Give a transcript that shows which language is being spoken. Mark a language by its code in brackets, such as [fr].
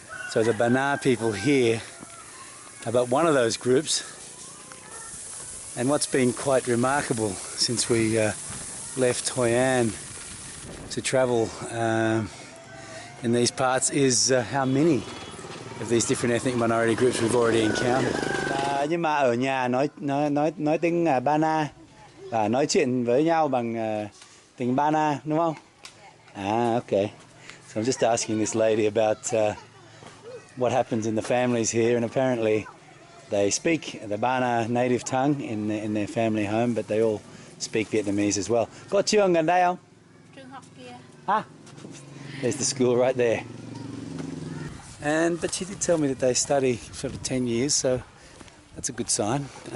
[en] So the Bana people here are but one of those groups. And what's been quite remarkable since we left Hoi An to travel in these parts is how many of these different ethnic minority groups we've already encountered. [vi] Nhưng mà ở nhà nói tiếng Bana và nói chuyện với nhau bằng tiếng Bana, đúng không? [en] Ah, okay. So I'm just asking this lady about what happens in the families here, and apparently they speak the Bana native tongue in their family home, but they all speak Vietnamese as well. [vi] Có trường gần đây không? Trường học kia. [en] Ah, there's the school right there. But she did tell me that they study sort of 10 years, so that's a good sign.